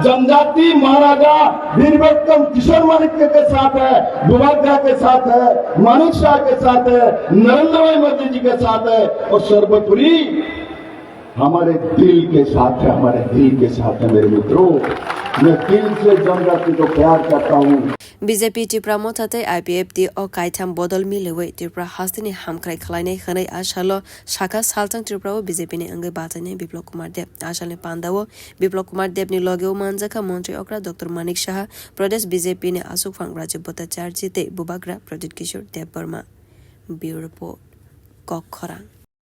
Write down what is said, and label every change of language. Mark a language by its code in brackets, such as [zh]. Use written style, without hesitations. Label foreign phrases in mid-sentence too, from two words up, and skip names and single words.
[hi] जनजाति महाराजा वीरविक्रम किशोर मानिक्य के साथ है, बुबाग्रा के साथ है, मानिक शाह के साथ है, नरेंद्र भाई मोदी जी के साथ है और सर्वोपरि हमारे दिल के साथ है, हमारे दिल के साथ है मेरे मित्रों। मैं दिल से जनजाति को प्यार करता हूँ। [trp] बीजेपी त्रिपुरा मथाते आईपीएफटी और काइथाम बदल मिलेवे त्रिपुरा हास्तिनि हामख्राय खलायनाय खनै आशालो शाखा सालथां त्रिपुराओ बीजेपी ने अंगे बाथायनाय बिप्लब कुमार देव आशालनि पान्दावो बिप्लब कुमार देवनि लगेओ मानजाखा मंत्री अक्रा डॉक्टर मानिक शाह प्रदेश बीजेपी ने आसुकफां राज्य भट्टाचार्य जिते बुबाग्रा प्रदीप किशोर देव बर्मा ब्यूरो रिपोर्ट कखरां।